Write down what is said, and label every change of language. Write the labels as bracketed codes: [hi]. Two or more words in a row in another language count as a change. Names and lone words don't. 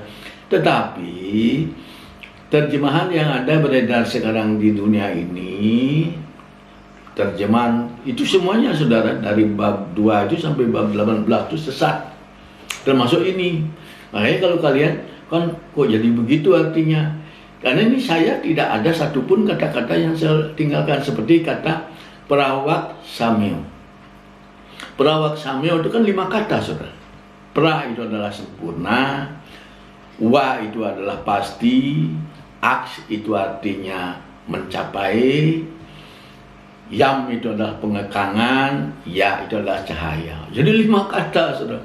[id] Tetapi terjemahan yang ada beredar sekarang di dunia ini, terjemahan itu semuanya, saudara, dari bab 2 itu sampai bab 18 itu sesat, termasuk ini. Makanya kalau kalian kan kok jadi begitu artinya, karena ini saya tidak ada satupun kata-kata yang saya tinggalkan, seperti kata [sa] prawak samyo. Prawak samyo [id] itu kan 5 kata, saudara. Pra itu adalah sempurna, wa itu adalah pasti, aks itu artinya mencapai, Yam itu adalah pengekangan, ya itu adalah cahaya. Jadi 5 kata, saudara.